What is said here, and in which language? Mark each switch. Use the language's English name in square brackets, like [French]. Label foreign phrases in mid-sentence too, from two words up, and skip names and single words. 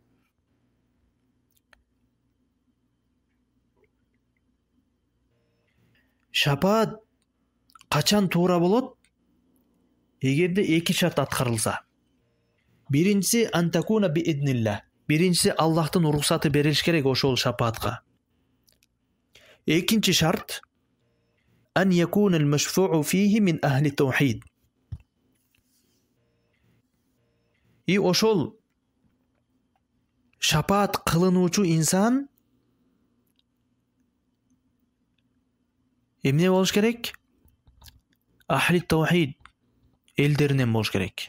[Kyrgyz] Шапаат качан туура болот? Эгерде 2 шарт аткарылса. Биринчиси [Arabic] أن تكون بإذن الله. [Kyrgyz] Биринчиси Аллахтын уруксаты берилиш керек ошол шапаатка. Экинчи шарт [Arabic] أن يكون المشفوع فيه من أهل التوحيد. [Kyrgyz] И ошол шапаат кылынуучу инсан эмне болуш керек? [Arabic] أهل التوحيد [Kyrgyz] элдеринен болуш керек.